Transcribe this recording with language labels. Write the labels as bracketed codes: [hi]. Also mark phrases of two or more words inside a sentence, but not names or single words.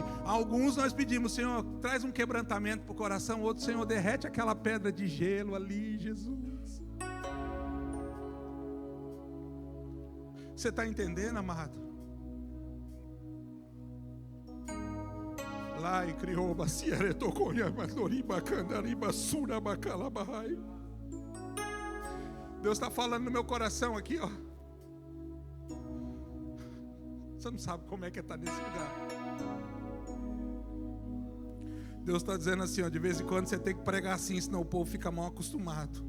[pt] Alguns nós pedimos, Senhor, traz um quebrantamento para o coração. Outro, Senhor, derrete aquela pedra de gelo ali, Jesus. Você está entendendo, amado? Lá e criou bacia toconha mandoriba candariba sura bacalabahai. Deus está falando no meu coração aqui, ó. Você não sabe como é que está nesse lugar. Deus está dizendo assim, ó, de vez em quando você tem que pregar assim, senão o povo fica mal acostumado.